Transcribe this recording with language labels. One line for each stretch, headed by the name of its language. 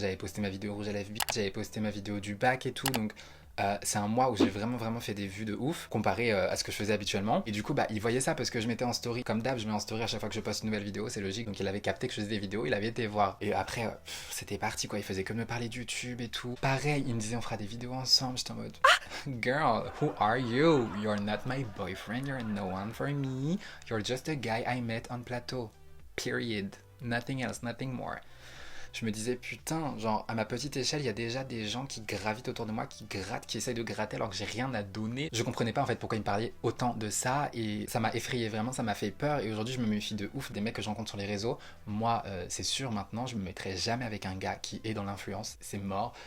French: J'avais posté ma vidéo rouge à lèvres, j'avais posté ma vidéo du bac et tout, donc c'est un mois où j'ai vraiment fait des vues de ouf comparé à ce que je faisais habituellement. Et du coup, bah, il voyait ça parce que je mettais en story. Comme d'hab, je mets en story à chaque fois que je poste une nouvelle vidéo, c'est logique. Donc il avait capté que je faisais des vidéos, il avait été voir. Et après, c'était parti quoi. Il faisait que me parler de YouTube et tout. Pareil, il me disait on fera des vidéos ensemble. J'étais en mode
English: girl, who are you? You're not my boyfriend, you're no one for me. You're just a guy I met on plateau. Period. Nothing else, nothing more.
French: Je me disais putain, genre à ma petite échelle il y a déjà des gens qui gravitent autour de moi, qui grattent, qui essayent de gratter alors que j'ai rien à donner. Je comprenais pas en fait pourquoi ils me parlaient autant de ça et ça m'a effrayé vraiment, ça m'a fait peur. Et aujourd'hui je me méfie de ouf des mecs que je rencontre sur les réseaux. Moi c'est sûr maintenant je me mettrai jamais avec un gars qui est dans l'influence, c'est mort.